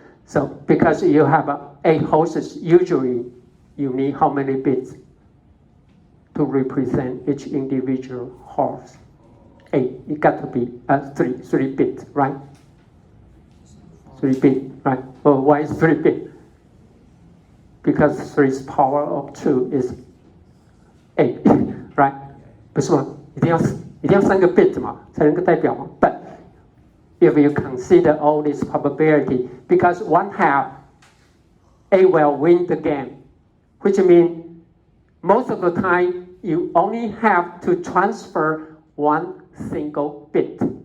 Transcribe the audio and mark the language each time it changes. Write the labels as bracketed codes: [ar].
[en] So because you have 8 horses, usually you need how many bits to represent each individual horse? 8. It got to be 3 bits, right? 3 bits, right? Well, why is 3 bits? Because 3's power of 2 is 8, right? [zh] 不是吗？一定要3个 bit 嘛，才能够代表嘛。 [en] But if you consider all this probability, because 1/2, A will win the game, which means most of the time you only have to transfer 1 single bit.